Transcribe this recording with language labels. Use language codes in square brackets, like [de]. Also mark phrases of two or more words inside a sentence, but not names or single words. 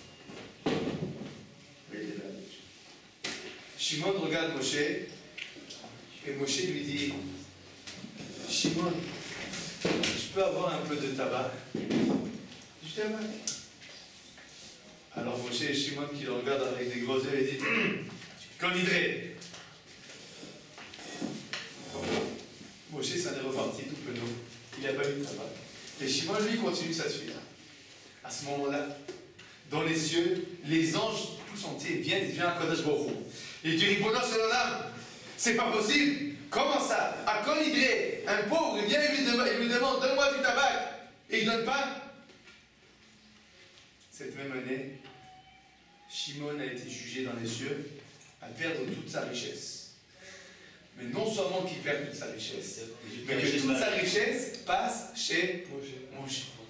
[fr] Shimon regarde Moshe et Moshe lui dit: Shimon, je peux avoir un peu de tabac? Du tabac. Alors Moshe et Shimon qui le regardent avec des gros yeux et dit: Kol Nidre. Moshe s'en est reparti tout penaud. Il n'a pas eu de tabac. Et Shimon, lui, continue sa suite. À ce moment-là, dans les cieux, les anges tous entiers viennent à [he] קודש ברוך הוא. [fr] Il dit: [he] רבונו של עולם, [fr] c'est pas possible. Comment ça? À Kol Nidre, un pauvre, il vient et lui demande: donne-moi du tabac. Et il ne donne pas. Cette même année, Shimon a été jugé dans les cieux à perdre toute sa richesse. Mais non seulement qu'il perd toute sa richesse, mais que toute sa richesse passe chez Moshe.